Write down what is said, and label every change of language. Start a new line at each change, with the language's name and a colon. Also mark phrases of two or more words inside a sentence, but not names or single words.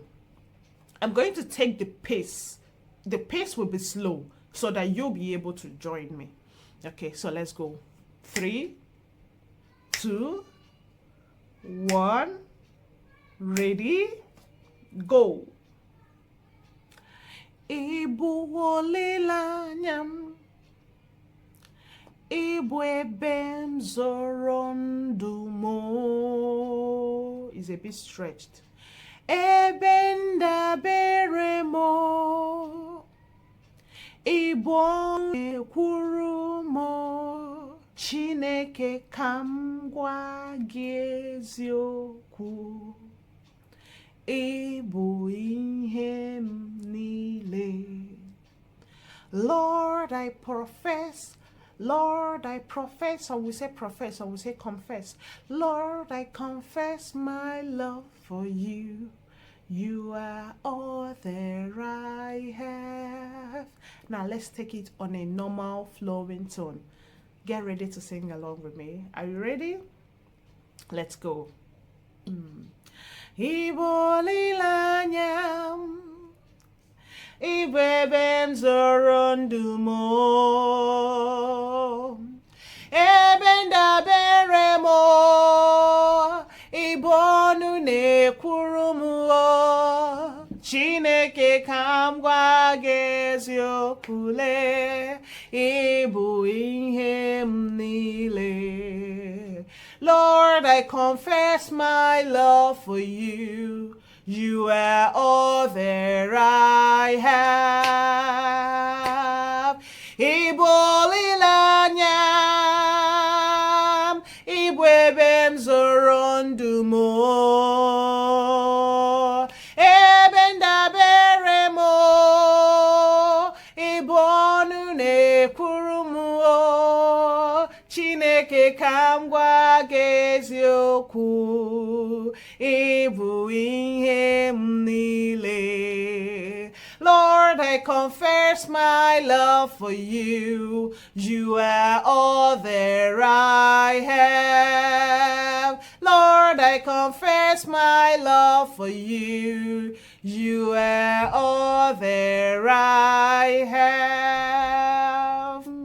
English: I'm going to take the pace. The pace will be slow so that you'll be able to join me. Okay, so let's go. 3, 2, 1. Ready? Go.
Igbo: Bụ Olileanya M. Bụ ebe m zoro ndụ mo.
English: Is a bit stretched.
Igbo: Ebe Igbo kwuru m Chineke ka m gwa gị eziokwu, ị bụ ihe m niile.
English: Lord, I profess. Lord, I profess, or we say profess, or we say confess. Lord, I confess my love for you. You are all that I have. Now let's take it on a normal flowing tone. Get ready to sing along with me. Are you ready? Let's go.
Igbo: Bụ Olileanya M, Igbo ebe m zoro ndụ m, ebe ndabere m, Igbo ọnụ na-ekwuru m, Chineke ka m gwa gị eziokwu, ị bụ ihe m niile.
English: Lord, I confess my love for you. You are all that I have.
Igbo: Bụ Olileanya M, Igbo ebe m zoro ndụ m, ebe ndabere m, Igbo ọnụ na-ekwuru m, Chineke ka m gwa gị eziokwu, ị bụ ihe m niile.
English: Lord, I confess my love for you. You are all that I have. Lord, I confess my love for you. You are all that I have.